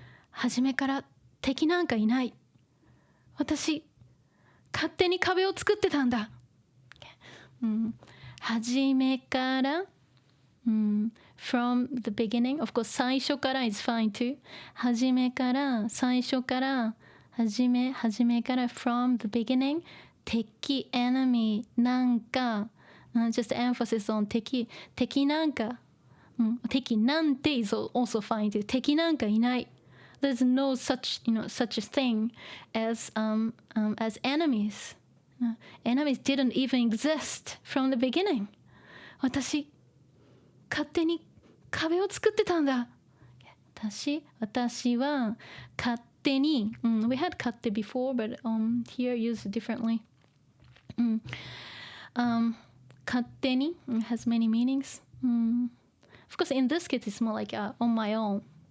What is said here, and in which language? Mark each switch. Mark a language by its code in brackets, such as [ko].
[ja] 初めから敵なんかいない。私勝手に壁を作ってたんだ。初めから、 [en] from the beginning. Of course, [ja] 最初から [en] is fine too. [ja] 初めから、最初から、初めから [en] from the beginning. 敵 enemy なんか、just emphasis on [ja] 敵なんか、敵なんて [en] is also fine too. [ja] 敵なんかいない。 [en] There's no such a thing as enemies. Enemies didn't even exist from the beginning. [ja] 私勝手に壁を作ってたんだ。私は勝手に、 [en] we had 勝手 before, but here used differently. 勝手に has many meanings. Of course, in this case, it's more like on my own.